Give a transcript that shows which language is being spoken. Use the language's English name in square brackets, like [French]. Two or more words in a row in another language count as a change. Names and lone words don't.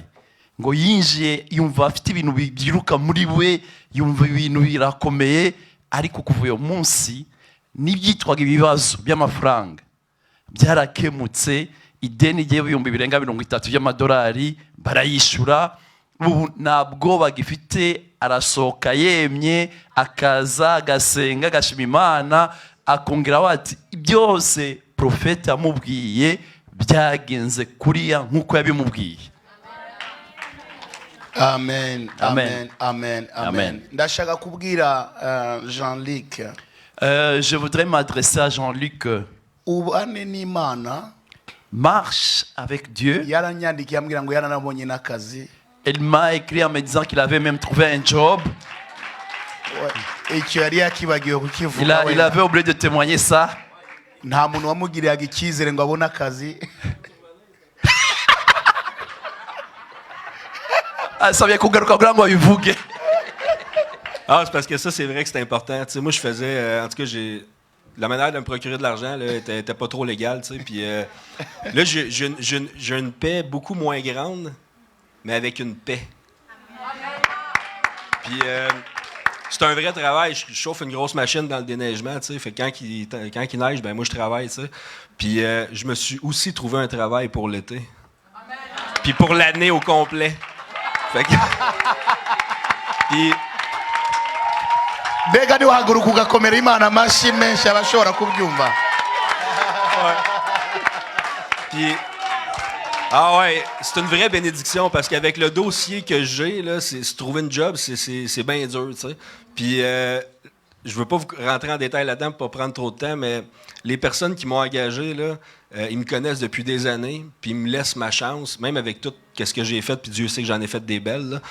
[Kinyarwanda] Ngo yinjiye yumva afite ibintu byiruka muri we, yumva ibintu birakomeye, ariko kuva uyo munsi n'ibyitwaga ibibazo by'amafaranga byarakemutse, ideni rye ibihumbi birenga 30 by'amadolari barayishura, ubu ntabwo bagifite, arasohoka yemye, akaza agasenga agashima Imana, akongera ati byose profete amubwiye byagenze kuriya nk'uko yabimubwiye. Amen, Amen. amen, amen, Amen. amen. Ndashaka kubwira Jean-Luc. [French] Je voudrais m'adresser à Jean-Luc. [Kinyarwanda] Ubane n'Imana. [French] Marche avec Dieu. [Kinyarwanda] Yaranyandikiye ambwira ngo yaranabonye n'akazi. [French] Elle m'a écrit en me disant qu'il avait même trouvé un job. [Kinyarwanda] icyo yari yakibagiwe [French] Il, [Kinyarwanda] kukivuga [French] il avait oublié de témoigner ça. [Kinyarwanda] nta muntu wamugiriraga icyizere ngo abone akazi Asabye kugaruka kugira ngo abivuge. [French] Ah, c'est parce que ça, c'est vrai que c'est important. Tu sais, moi, je faisais... en tout cas, la manière de me procurer de l'argent là, était pas trop légale. Tu sais, puis là, j'ai une paix beaucoup moins grande, mais avec une paix. Puis c'est un vrai travail. Je chauffe une grosse machine dans le déneigement. Tu sais, fait que quand il neige, ben moi, je travaille. Tu sais. Puis je me suis aussi trouvé un travail pour l'été. Puis pour l'année au complet. Fait que... Puis... [Kinyarwanda] mbega niwahaguruka ugakomera imana amashyi menshi abashobora kubyumva [French] Puis, ah ouais, c'est une vraie bénédiction parce qu'avec le dossier que j'ai, là, c'est trouver une job, c'est bien dur, tu sais. Puis, je veux pas vous rentrer en détail là-dedans pour pas prendre trop de temps, mais les personnes qui m'ont engagé, là, ils me connaissent depuis des années, puis ils me laissent ma chance, même avec tout ce que j'ai fait, puis Dieu sait que j'en ai fait des belles, là.